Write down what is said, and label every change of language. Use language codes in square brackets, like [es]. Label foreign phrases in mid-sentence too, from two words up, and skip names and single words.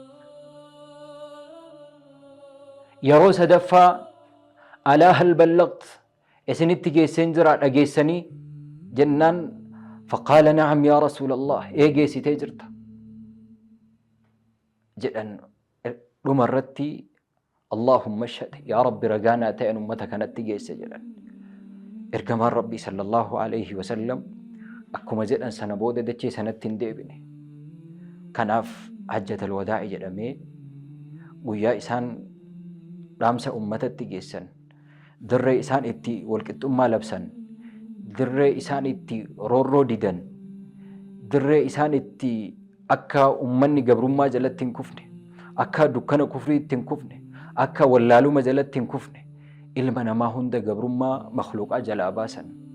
[om] Yeroo sadaffaa [ar] ألا هل بلغت [om] isinitti geesseen jira dhageessanii jennaan [ar] فقال نعم يا رسول الله [om] geessitee jirta jedhan. Dhuma irratti [ar] اللهم اشهد [om] yaa rabbi ragaa naa ta'e ummata kanatti geesse jedhan. Ergamaan rabbii [ar] صلى الله عليه وسلم [om] akkuma jedhan sana booda dachee sanatti hin deebine. Kanaaf [ar] حجة الوداع [om] jedhamee guyyaa isaan dhaamsa ummatatti geessan, dirree isaan itti walqixxummaa labsan, dirree isaan itti roorroo didan, dirree isaan itti akka ummanni gabrummaa jalatti hin kufne, akka dukkana kufrii itti hin kufne, akka wallaaluma jalatti hin kufne, ilma namaa hunda gabrummaa makhluuqaa jalaa baasan.